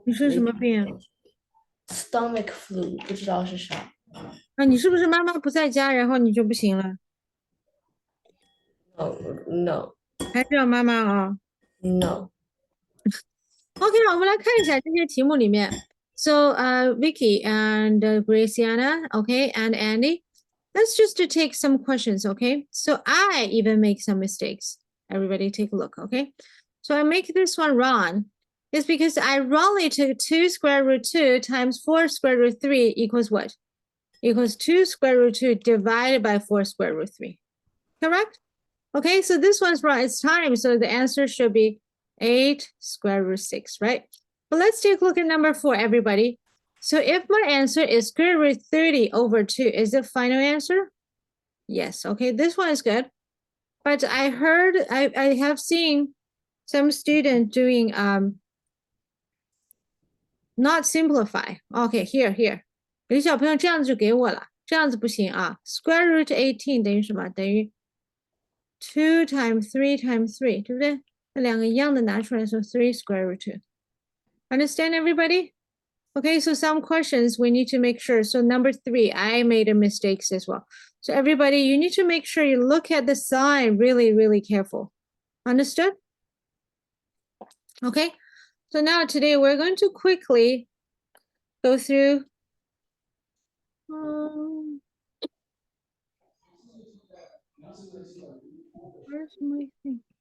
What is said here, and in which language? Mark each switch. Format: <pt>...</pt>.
<zh>你生什么病？</zh> <en>stomach flu，</en> <zh>不知道是啥。啊，你是不是妈妈不在家，然后你就不行了？</zh> <en>No</en> <zh>还是要妈妈啊？</zh> <en>no。</en> <zh>OK，我们来看一下这些题目里面。</zh> <en>So, Vicky and Graciana, okay, and Andy, let's just to take some questions, okay? So I even make some mistakes. Everybody take a look, okay? So I make this one wrong. It's because I wrongly took 2 square root 2 times 4 square root 3 equals what? Equals 2 square root 2 divided by 4 square root 3. Correct? Okay, so this one's wrong. It's time. So the answer should be 8 square root 6, right? But let's take a look at number 4, everybody. So if my answer is square root 30 over 2, is the final answer? Yes, okay, this one is good. But I have seen some student doing not simplify. Okay, here.</en> <zh>有小朋友这样子就给我了，这样子不行啊。</zh> <en>Square root 18</en> <zh>等于什么？</zh> <en>等于 2 times 3 times 3,</en> <zh>对不对？那两个一样的拿出来说 3 square root 2.</zh> <en>Understand, everybody? Okay, so some questions we need to make sure. So number 3, I made a mistakes as well. So everybody, you need to make sure you look at the sign really, really careful. Understood? Okay, so now today we're going to quickly go through where's my thing?</en>